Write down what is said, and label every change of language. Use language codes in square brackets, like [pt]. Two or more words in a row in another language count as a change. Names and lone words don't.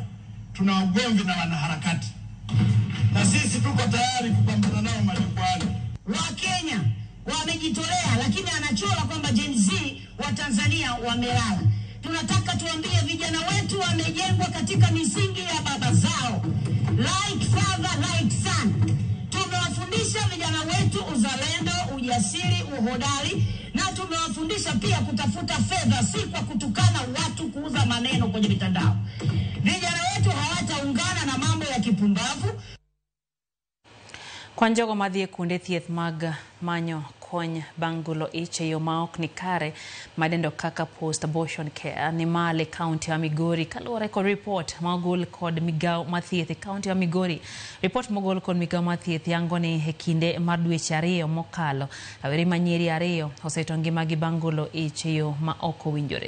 [sw] Tuna ugomvi na wanaharakati. Na sisi tuko tayari kupambana nao majukwani. Wakenya wamejitolea, lakini anachora kwamba Gen Z wa Tanzania wamelala. Tunataka tuambie vijana wetu wamejengwa katika misingi ya baba zao. [en] Like father, like son. [sw] Tumewafundisha vijana wetu uzalendo, ujasiri, uhodari, na tumewafundisha pia kutafuta fedha, si kwa kutukana watu, kuuza maneno kwenye mitandao. Vijana wetu hawataungana na mambo ya kipumbavu. [luo] Kwan jogo madhi e kuonde thieth mag manyo kony bang' golo ich e yo ma ok ni kare madendo kaka [en] post abortion care [luo] ni male [sw] kaunti ya Migori [luo] kaluwore kod report mogol kod migawo mathieth e [sw] kaunti ya Migori. [luo] Report mogol kod migawo mathieth yango ni e kinde mar dweche 2 mokalo rawere manyiri 2 oseto ngimagi bang' golo ich e yo ma ok owinjore.